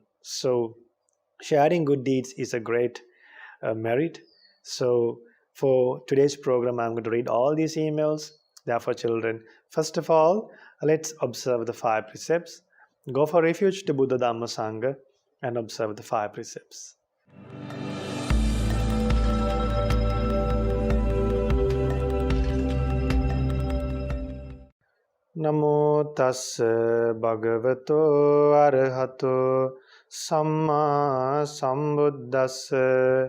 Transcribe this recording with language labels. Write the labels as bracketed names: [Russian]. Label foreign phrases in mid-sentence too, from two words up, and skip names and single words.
[English] So sharing good deeds is a great merit. So for today's program, I'm going to read all these emails. Therefore, children, first of all, let's observe the 5 precepts. Go for refuge to Buddha Dhamma Sangha and observe the 5 precepts. [Pali] Namo tassa bhagavato arahato samma sambuddhassa.